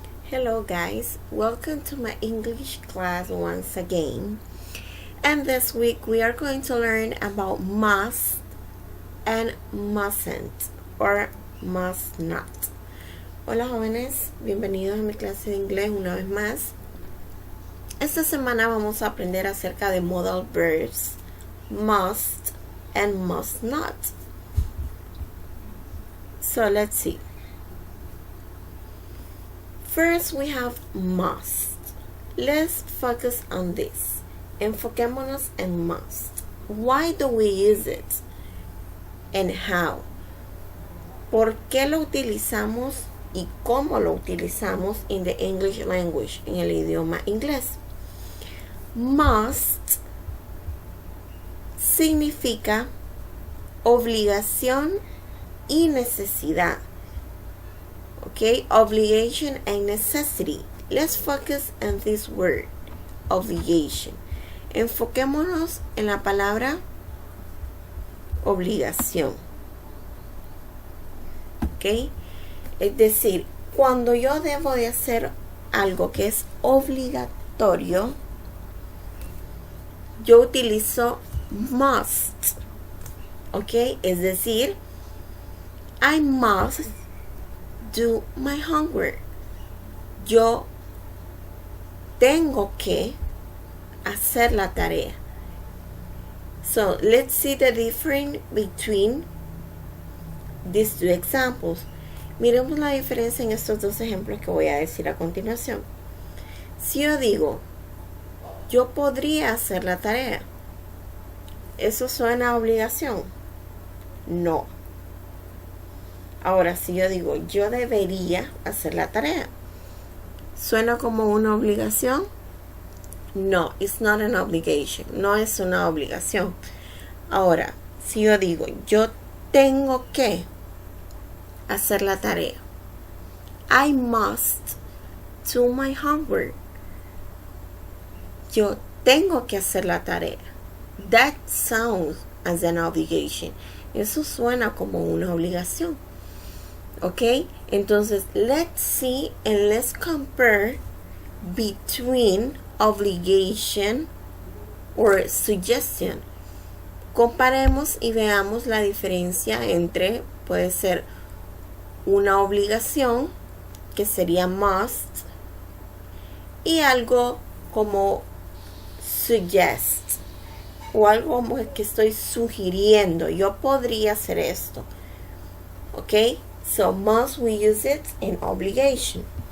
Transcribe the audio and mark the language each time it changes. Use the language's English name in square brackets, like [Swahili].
[English] Hello guys, welcome to my English class once again. And this week we are going to learn about must and mustn't or must not. [Spanish] Hola jóvenes, bienvenidos a mi clase de inglés una vez más. Esta semana vamos a aprender acerca de [English] modal verbs must and must not. So let's see. First, we have must. Let's focus on this. [Spanish] Enfoquémonos en must. [English] Why do we use it? And how? [Spanish] ¿Por qué lo utilizamos y cómo lo utilizamos [English] in the English language, [Spanish] en el idioma inglés? Must significa obligación y necesidad. [English] Okay, obligation and necessity. Let's focus on this word, obligation. [Spanish] Enfoquémonos en la palabra obligación. Okay, es decir, cuando yo debo de hacer algo que es obligatorio, yo utilizo must. [English] Okay, [Spanish] es decir, [English] I must do my homework. [Spanish] Yo tengo que hacer la tarea. [English] So let's see the difference between these two examples. [Spanish] Miremos la diferencia en estos dos ejemplos que voy a decir a continuación. Si yo digo, yo podría hacer la tarea, ¿eso suena a obligación? No. Ahora, si yo digo, yo debería hacer la tarea, ¿suena como una obligación? [English] No, it's not an obligation. [Spanish] No es una obligación. Ahora, si yo digo, yo tengo que hacer la tarea, [English] I must do my homework. [Spanish] Yo tengo que hacer la tarea. [English] That sounds as an obligation. [Spanish] Eso suena como una obligación. [English] Ok, entonces let's see and let's compare between obligation or suggestion. [Spanish] Comparemos y veamos la diferencia entre, puede ser una obligación, que sería must, y algo como suggest, o algo como que estoy sugiriendo, yo podría hacer esto. [English] Ok, so must we use it in obligation.